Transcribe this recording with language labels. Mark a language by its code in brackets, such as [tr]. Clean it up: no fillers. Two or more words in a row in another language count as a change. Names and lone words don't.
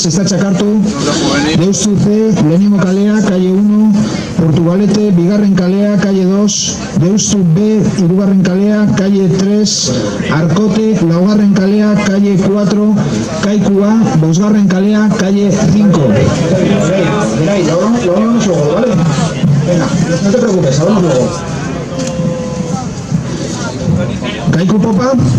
[eu] ez da txakartu, Deustu C, lehenengo kalea, calle 1, Portugalete, bigarren kalea, calle 2, Deustu B, hirugarren kalea, calle 3, Arkote, laugarren kalea, calle 4, Kaikua, bosgarren kalea, [es] calle 5. Mira, lo hablamos luego, ¿vale? Venga, no te preocupes, hablamos luego. [eu] Kaiku Popa.